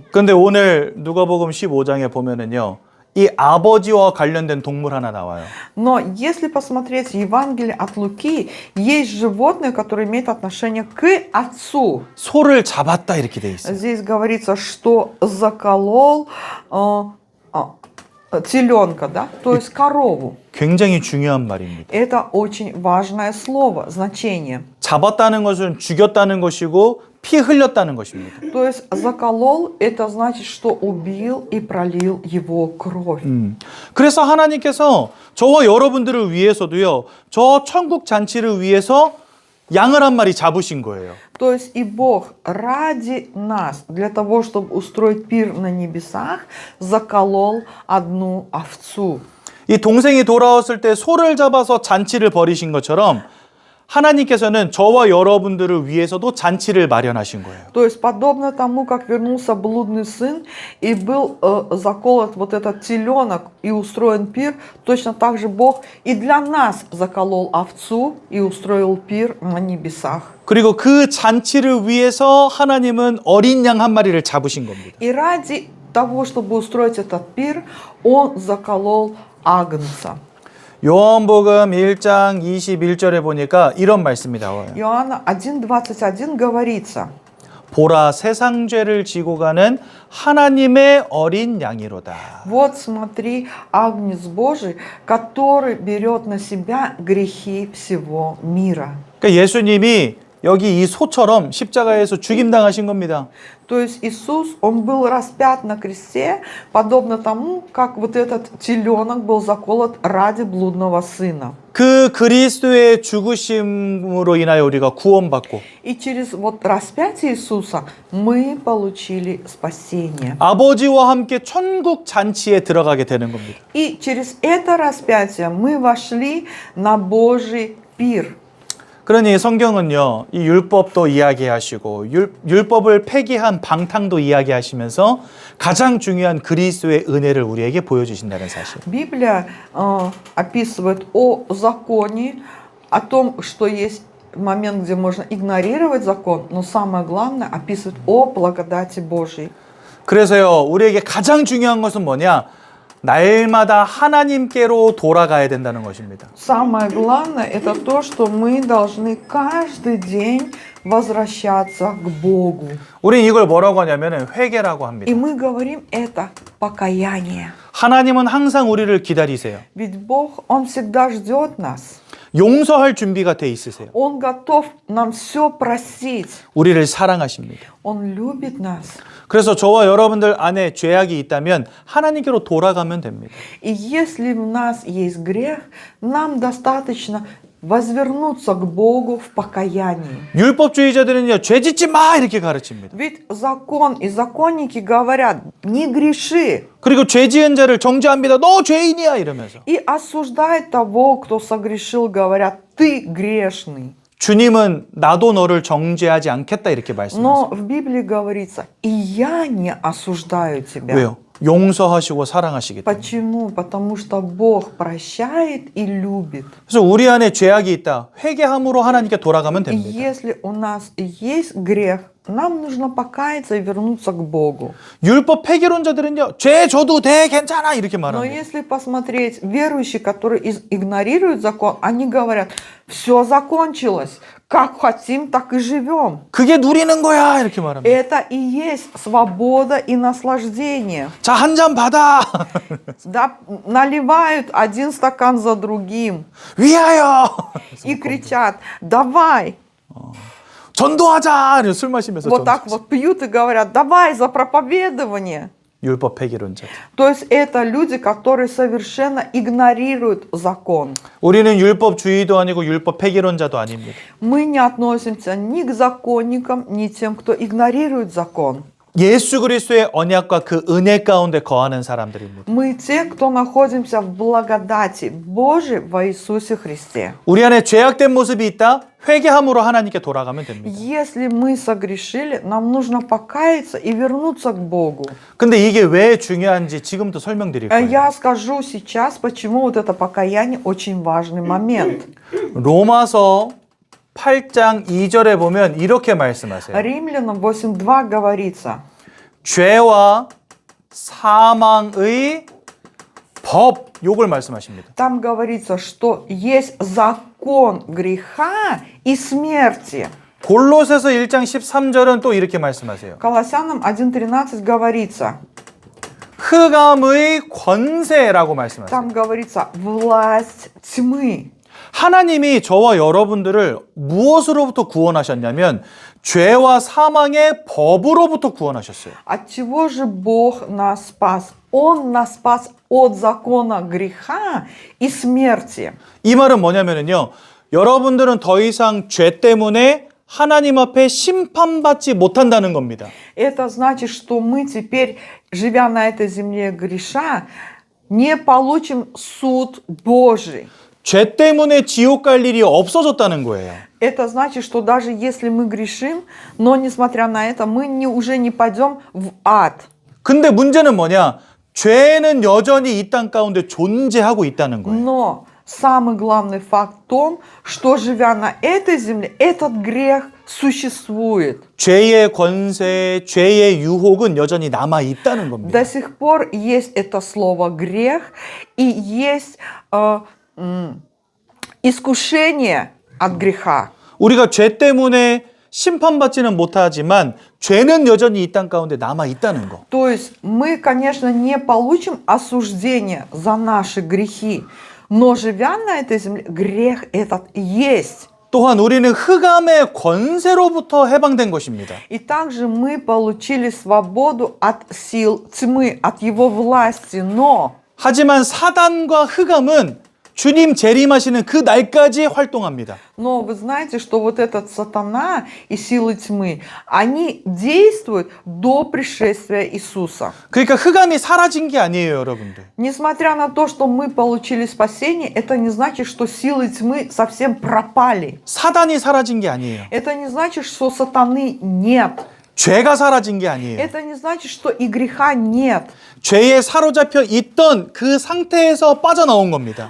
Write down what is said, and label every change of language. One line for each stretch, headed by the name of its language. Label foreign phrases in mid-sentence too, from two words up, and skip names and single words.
Korean: 근데 오늘 누가복음 15장에 보면은요. 이 아버지와 관련된 동물 하나 나와요.
Russian: Но если посмотреть Евангелие от Луки, есть животное, которое имеет отношение к отцу.
Korean: 소를 잡았다 이렇게 돼 있어요.
Russian: Здесь говорится, что заколол теленка, да? То есть корову.
Korean: 굉장히 중요한 말입니다.
Russian: Это очень важное слово, значение.
Korean: 잡았다는 것은 죽였다는 것이고 피 흘렸다는 것입니다.
Russian: То есть заколол, это значит, что убил и пролил его кровь.
Korean: 그래서 하나님께서 저와 여러분들을 위해서도요. 저 천국 잔치를 위해서 양을 한 마리 잡으신 거예요.
Russian: То есть и Бог ради нас, для того, чтобы устроить пир на небесах, заколол одну овцу.
Korean: 이 동생이 돌아왔을 때 소를 잡아서 잔치를 벌이신 것처럼 하나님께서는 저와 여러분들을 위해서도 잔치를 마련하신 거예요.
Russian: То есть подобно тому, как вернулся блудный сын и был заколот вот этот теленок и устроен пир, точно так же Бог и для нас заколол овцу и устроил пир на небесах.
Korean: 그리고 그 잔치를 위해서 하나님은 어린 양 한 마리를 잡으신 겁니다.
Russian: И ради того, чтобы устроить этот пир, он заколол агнца.
Korean: 요한복음 1장 21절에 보니까 이런 말씀이 나와요.
Russian: Иоанна 1:21 говорится:
Korean: 보라 세상 죄를 지고 가는 하나님의 어린 양이로다.
Russian: Вот смотри, агнец Божий, который берет на себя грехи всего мира.
Korean: 그러니까 예수님이 여기 이 소처럼 십자가에서 죽임당하신 겁니다.
Russian: То есть Иисус, он был распят на кресте, подобно тому, как вот этот теленок был заколот ради блудного сына.
Korean: 그 그리스도의 죽으심으로 인하여 우리가 구원받고
Russian: И через вот распятие Иисуса мы получили спасение.
Korean: 아버지와 함께 천국 잔치에 들어가게 되는 겁니다.
Russian: И через это распятие мы вошли на Божий пир.
Korean: 그러니 성경은요, 이 율법도 이야기하시고 율법을 폐기한 방탕도 이야기하시면서 가장 중요한 그리스도의 은혜를 우리에게 보여주신다는 사실.
Russian: Библия описывает о законе, о том, что есть момент, где можно игнорировать закон, но самое главное описывает о благодати Божьей.
Korean: 그래서요, 우리에게 가장 중요한 것은 뭐냐? 날마다 하나님께로 돌아가야 된다는 것입니다.
Russian: Самое главное это то, что мы должны каждый день возвращаться к Богу.
Korean: 우린 이걸 뭐라고 하냐면 회개라고 합니다.
Russian: И мы говорим это покаяние.
Korean: 하나님은 항상 우리를 기다리세요.
Russian: Ведь Бог, Он всегда ждет нас.
Korean: 용서할 준비가 돼 있으세요.
Russian: Он готов нам все простить.
Korean: 우리를 사랑하십니다.
Russian: Он любит нас.
Korean: 그래서 저와 여러분들 안에 죄악이 있다면 하나님께로 돌아가면 됩니다.
Russian: И если в нас есть грех, нам достаточно возвернуться к Богу в покаянии.
Korean: 율법주의자들은요, 죄 짓지 마 이렇게 가르칩니다.
Russian: Ведь закон и законники говорят, не греши.
Korean: 그리고 죄 지은 자를 정죄합니다. 너 죄인이야 이러면서.
Russian: И осуждает того, кто согрешил, говорят, ты грешный.
Korean: 주님은 나도 너를 정죄하지 않겠다 이렇게 말씀하세요.
Russian: Но в Библии говорится, и я не осуждаю тебя.
Korean: 왜요? 용서하시고 사랑하시기 때문에.
Russian: Почему? Потому что Бог прощает и любит.
Korean: 그래서 우리 안에 죄악이 있다. 회개함으로 하나님께 돌아가면
Russian: И
Korean: 됩니다.
Russian: если у нас есть грех, нам нужно покаяться и вернуться к Богу.
Korean: 율법 폐기론자들은요, 죄 줘도 돼, 괜찮아 이렇게
Russian: Но
Korean: 말합니다.
Russian: если посмотреть, верующие, которые игнорируют закон, они говорят, все закончилось, как хотим, так и живем.
Korean: 그게 누리는 거야 이렇게 말합니다.
Russian: Это и есть свобода и наслаждение.
Korean: 자, 한 잔 받아.
Russian: Да, наливают один стакан за другим
Korean: 위하여.
Russian: и кричат, давай.
Korean: 전도하자. 술 마시면서
Russian: Вот так
Korean: 전도하자.
Russian: вот пьют и говорят, давай за проповедование.
Korean: 율법 폐기론자들.
Russian: То есть это люди, которые совершенно игнорируют закон.
Korean: 우리는 율법주의도 아니고 율법 폐기론자도 아닙니다.
Russian: Мы не относимся ни к законникам, ни тем, кто игнорирует закон.
Korean: 예수 그리스도의 언약과 그 은혜 가운데 거하는 사람들입니다.
Russian: Мы те, кто находимся в благодати Божией во Иисусе Христе.
Korean: 우리 안에 죄악된 모습이 있다? 회개함으로 하나님께 돌아가면 됩니다.
Russian: Если мы согрешили, нам нужно покаяться и вернуться к Богу.
Korean: 근데 이게 왜 중요한지 지금부터 설명드릴 거예요.
Russian: Я скажу сейчас, почему вот это покаяние очень важный момент.
Korean: 로마서 8장 2절에 보면 이렇게 말씀하세요.
Russian: Римлянам 8:2 говорится,
Korean: 죄와 사망의 법, 요걸 말씀하십니다.
Russian: там говорится, что есть закон греха и смерти.
Korean: 골로새서 1장 13절은 또 이렇게 말씀하세요.
Russian: Колоссянам 1:13 говорится,
Korean: 흑암의 권세라고 말씀하세요.
Russian: там говорится власть тьмы.
Korean: 하나님이 저와 여러분들을 무엇으로부터 구원하셨냐면 죄와 사망의 법으로부터 구원하셨어요.
Russian: От чего же Бог нас спас? Он нас спас от закона греха и смерти.
Korean: 이 말은 뭐냐면요. 여러분들은 더 이상 죄 때문에 하나님 앞에 심판받지 못한다는 겁니다.
Russian: Это значит, что мы теперь, живя на этой земле греша, не получим суд Божий.
Korean: 죄 때문에 지옥 갈 일이 없어졌다는 거예요.
Russian: Это значит, что даже если мы грешим, но несмотря на это, мы уже не пойдем в ад.
Korean: 근데 문제는 뭐냐? 죄는 여전히 이 땅 가운데 존재하고 있다는 거예요.
Russian: Но самый главный факт в том, что живя на этой земле, этот грех существует.
Korean: 죄의 권세, 죄의 유혹은 여전히 남아 있다는 겁니다.
Russian: До сих пор есть это слово грех и есть искушение от греха.
Korean: 우리가 죄 때문에 심판받지는 못하지만 죄는 여전히 이 땅 가운데 남아 있다는 거.
Russian: То есть мы, конечно, не получим осуждение за наши грехи, но живя на этой земле, грех этот есть.
Korean: 또한 우리는 흑암의 권세로부터 해방된 것입니다.
Russian: И также мы получили свободу от сил тьмы, от его власти, но
Korean: 하지만 사단과 흑암은 주님 재림하시는 그 날까지 활동합니다.
Russian: Но вы знаете, что вот этот сатана и силы тьмы, они действуют до пришествия Иисуса.
Korean: 그러니까 흑암이 사라진 게 아니에요, 여러분들.
Russian: Несмотря на то, что мы получили спасение, это не значит, что силы тьмы совсем пропали.
Korean: 사단이 사라진 게 아니에요.
Russian: Это не значит, что сатаны нет.
Korean: 죄가 사라진 게 아니에요.
Russian: Это не значит, что и греха нет.
Korean: 죄에 사로잡혀 있던 그 상태에서 빠져나온 겁니다.